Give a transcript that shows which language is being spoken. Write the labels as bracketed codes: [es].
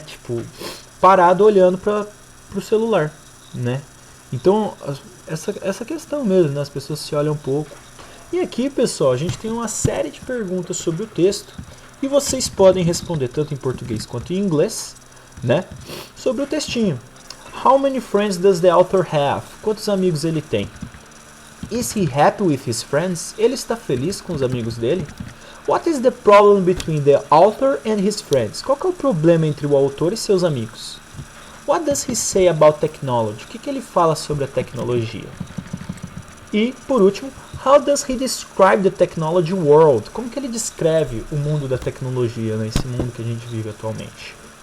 [pt] Tipo, parado olhando para o celular, né? Então, essa questão mesmo, né? As pessoas se olham um pouco. E aqui, pessoal, a gente tem uma série de perguntas sobre o texto e vocês podem responder tanto em português quanto em inglês, né? Sobre o textinho. [en] How many friends does the author have? [pt] Quantos amigos ele tem? [en] Is he happy with his friends? [pt] Ele está feliz com os amigos dele? [en] What is the problem between the author and his friends? [pt] Qual que é o problema entre o autor e seus amigos? [en] What does he say about technology? [pt] O que ele fala sobre a tecnologia? E, por último, [en] how does he describe the technology world? [pt] Como que ele descreve o mundo da tecnologia, né? Esse mundo que a gente vive atualmente?